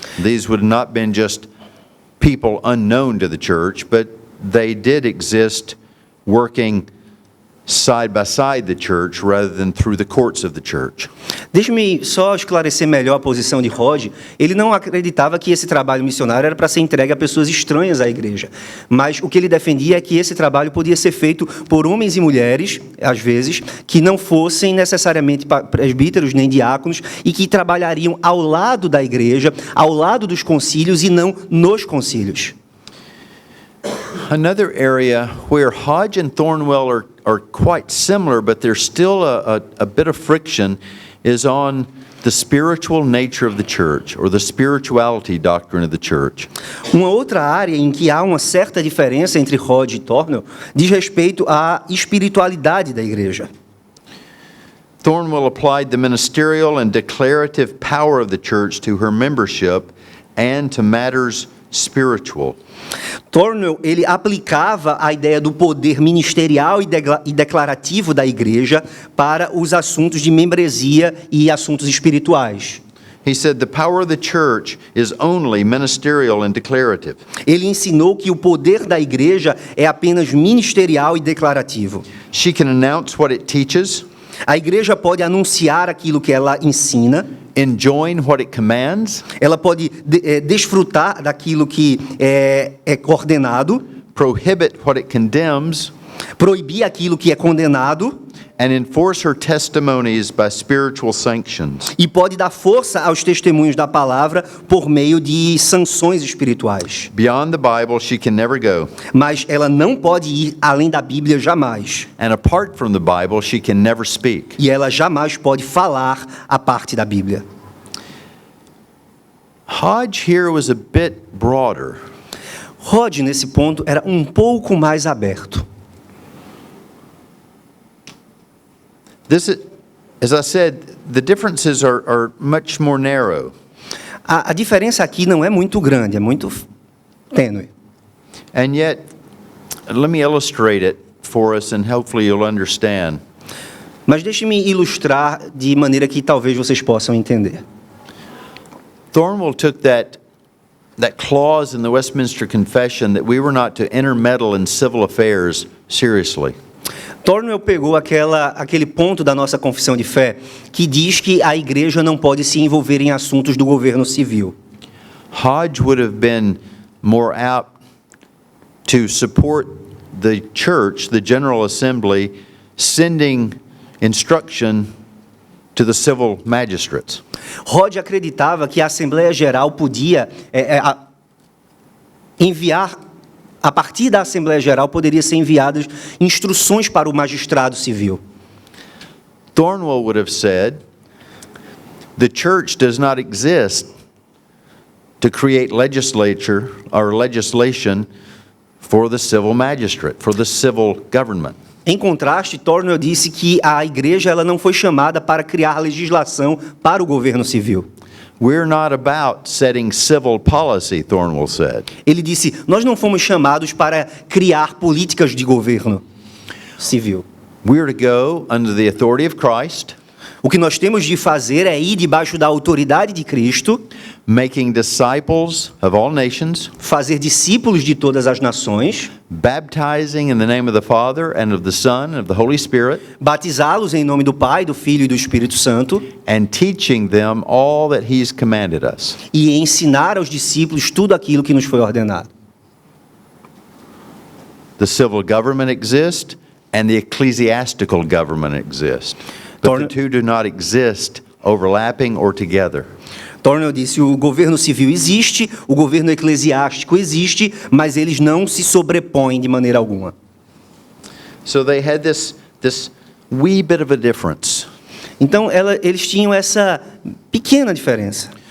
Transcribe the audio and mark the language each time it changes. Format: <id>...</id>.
<en>These would not have been just people unknown to the church, but they did exist working side by side the church rather than through the courts of the church.</en> <pt>Deixe-me só esclarecer melhor a posição de Hodge. Ele não acreditava que esse trabalho missionário era para ser entregue a pessoas estranhas à igreja. Mas o que ele defendia é que esse trabalho podia ser feito por homens e mulheres, às vezes, que não fossem necessariamente presbíteros nem diáconos e que trabalhariam ao lado da igreja, ao lado dos concílios e não nos concílios.</pt> <en>Another area where Hodge and Thornwell are quite similar, but there's still a bit of friction, is on the spiritual nature of the church, or the spirituality doctrine of the church.</en> <pt>Uma outra área em que há uma certa diferença entre Hodge e Thornwell diz respeito à espiritualidade da igreja.</pt> <en>Thornwell applied the ministerial and declarative power of the church to her membership and to matters spiritual.</en> <pt>Thornwell, ele aplicava a ideia do poder ministerial e declarativo da igreja para os assuntos de membresia e assuntos espirituais.</pt> <en>He said the power of the church is only ministerial and declarative.</en> <pt>Ele ensinou que o poder da igreja é apenas ministerial e declarativo.</pt> <en>She can announce what it teaches.</en> <pt>A igreja pode anunciar aquilo que ela ensina,</pt> <en>enjoin what it commands,</en> <pt>ela pode desfrutar daquilo que é ordenado,</pt> <en>prohibit what it condemns,</en> <pt>proibir aquilo que é condenado,</pt> <en>and enforce her testimonies by spiritual sanctions.</en> <pt>e pode dar força aos testemunhos da palavra por meio de sanções espirituais.</pt> <en>Beyond the Bible, she can never go.</en> <pt>Mas ela não pode ir além da Bíblia jamais.</pt> <en>And apart from the Bible, she can never speak.</en> <pt>E ela jamais pode falar a parte da Bíblia.</pt> <en>Hodge here was a bit broader.</en> <pt>Hodge, nesse ponto, era um pouco mais aberto.</pt> <en>This is, as I said, the differences are much more narrow.</en> <pt>A diferença aqui não é muito grande, é muito tênue.</pt> <en>And yet, let me illustrate it for us and hopefully you'll understand.</en> <pt>Mas deixe-me ilustrar de maneira que talvez vocês possam entender.</pt> <en>Thornwell took that clause in the Westminster Confession that we were not to intermeddle in civil affairs seriously.</en> <pt>Thornwell pegou aquele ponto da nossa confissão de fé que diz que a igreja não pode se envolver em assuntos do governo civil.</pt> <en>Hodge would have been more apt to support the church, the General Assembly, sending instruction to the civil magistrates.</en> <pt>Hodge acreditava que a Assembleia Geral podia enviar, a partir da Assembleia Geral, poderia ser enviadas instruções para o magistrado civil.</pt> <en>Thornwell would have said, the church does not exist to create legislature or legislation for the civil magistrate, for the civil government.</en> <pt>Em contraste, Thornwell disse que a igreja ela não foi chamada para criar legislação para o governo civil.</pt> <en>We're not about setting civil policy, Thornwell said.</en> <pt>Ele disse, nós não fomos chamados para criar políticas de governo civil.</pt> <en>We are to go under the authority of Christ,</en> <pt>O que nós temos de fazer é ir debaixo da autoridade de Cristo,</pt> <en>making disciples of all nations,</en> <pt>fazer discípulos de todas as nações,</pt> <en>baptizing in the name of the Father and of the Son and of the Holy Spirit,</en> <pt>batizá-los em nome do Pai, do Filho e do Espírito Santo,</pt> <en>and teaching them all that He's commanded us.</en> <pt>e ensinar aos discípulos tudo aquilo que nos foi ordenado.</pt> <en>The civil government exists and the ecclesiastical government exists. But the two do not exist overlapping or together.</en> <pt>Thornwell disse, o governo civil existe, o governo eclesiástico existe, mas eles não se sobrepõem de maneira alguma.</pt> <en>So they had this wee bit of a difference</en> <pt>Então, eles tinham essa pequena diferença</pt>